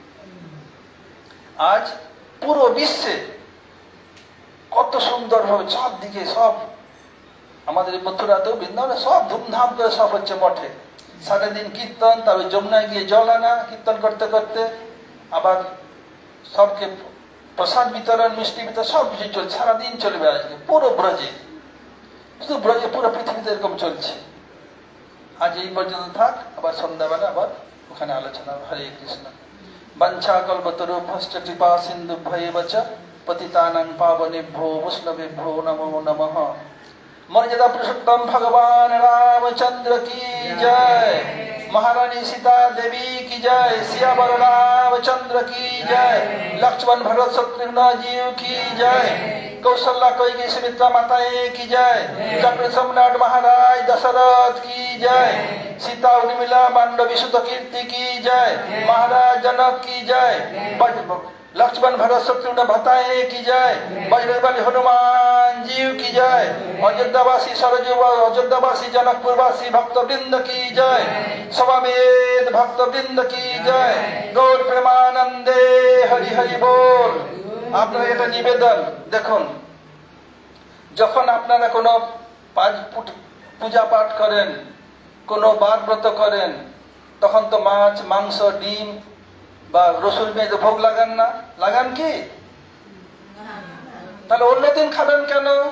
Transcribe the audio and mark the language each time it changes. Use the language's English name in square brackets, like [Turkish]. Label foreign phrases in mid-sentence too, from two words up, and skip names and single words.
[Bangla] আজ পুরো বিশ্বে কত সুন্দর ভাবে সব দিকে সব আমাদের মথুরাতেও বৃন্দাবনে সব ধুমধাম করে সব হচ্ছে মঠে, সারাদিন কীর্তন, তারপর যমুনায় গিয়ে জল আনা কীর্তন করতে করতে, আবার সবকে প্রসাদ বিতরণ, মিষ্টি বিতরণ সব কিছু চলছে, সারাদিন চলবে আজকে পুরো ব্রজে, শুধু ব্রজে, পুরো পৃথিবীতে এরকম চলছে। আজ এই পর্যন্ত থাক, আবার সন্ধ্যাবেলা আবার ওখানে আলোচনা। হরে কৃষ্ণ। [Sanskrit] বাঞ্ছা কল্পতরুভ্যশ্চ কৃপা সিন্ধুভ্যেব চ পতিতানাং পাবনেভ্যো বৈষ্ণবেভ্যো নমো নমঃ। [Hindi] मर्यादा पुरुषोत्तम भगवान रामचंद्र की जय, महारानी सीता देवी की जय, सियावर रामचंद्र की जय, लक्ष्मण भरत शत्रुघ्न जीव की जय, कौशल्या कैकेयी सुमित्रा माताएं की जय, चक्र सम्राट महाराज दशरथ की जय, सीता उर्मिला मांडवी सुत कीर्ति की जय, महाराज जनक की जय, लक्ष्मण भरत शत्रुघ्न भताएं की जय, बजरंगबली हनुमान जीव की जय, अयोध्यावासी सरजू अयोध्यावासी जनकपुरवासी भक्तवृंद की जय, सवामेध भक्तवृंद की जय, [Bangla] গৌর প্রেমানন্দে হরি হরি বোল। আপনারা এটা নিবেদন দেখুন, যখন আপনারা কোনো পূজা পাঠ করেন, কোনো বার ব্রত করেন, তখন তো মাছ মাংস ডিম বা রসুন পেঁয়াজ ভোগ লাগান না? লাগান কি? তাহলে অন্যদিন খাবেন কেন?